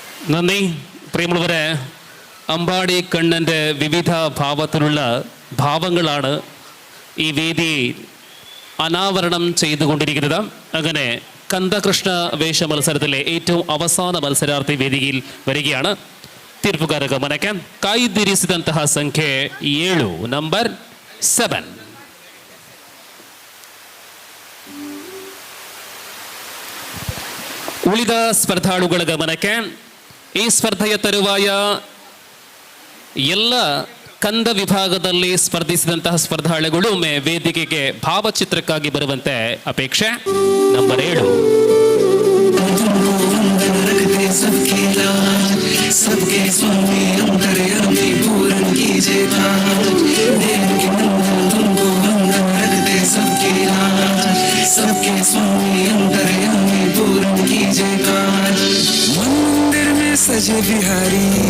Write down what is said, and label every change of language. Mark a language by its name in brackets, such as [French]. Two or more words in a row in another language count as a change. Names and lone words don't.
[Malayalam] നന്ദി. പ്രിയമുള്ളവരെ, അമ്പാടി കണ്ണൻ്റെ വിവിധ ഭാവത്തിലുള്ള ഭാവങ്ങളാണ് ഈ വേദി അനാവരണം ചെയ്തുകൊണ്ടിരിക്കുന്നത്. അങ്ങനെ കന്ദകൃഷ്ണ വേഷ മത്സരത്തിലെ ഏറ്റവും അവസാന [Kannada] ಮತ್ಸರಾರ್ಥಿ ವೇದಿಕೆയിൽ [Malayalam] വരികയാണ്. [Kannada] ತೀರ್ಪುಗಾರ ಗಮನಕ್ಕೆ ಕಾಯ್ದಿರಿಸಿದಂತಹ ಸಂಖ್ಯೆ 7, ನಂಬರ್ 7. ಉಳಿದ ಸ್ಪರ್ಧಾಳುಗಳ ಗಮನಕ್ಕೆ ಈ ಸ್ಪರ್ಧೆಯ ತರುವಾಯ ಎಲ್ಲ ಕಂದ ವಿಭಾಗದಲ್ಲಿ ಸ್ಪರ್ಧಿಸಿದಂತಹ ಸ್ಪರ್ಧಾಳುಗಳು ಒಮ್ಮೆ ವೇದಿಕೆಗೆ ಭಾವಚಿತ್ರಕ್ಕಾಗಿ ಬರುವಂತೆ ಅಪೇಕ್ಷೆ. ನಂಬರ್ 7. [Hindi] सबके लाज सबके स्वामी अंतर्यामी पूर्ण कीजिए काज देंगे नंदन तुमको वंदन रख दे सबके लाज सबके स्वामी अंतर्यामी पूर्ण कीजिए काज मन मंदिर में सजे बिहारी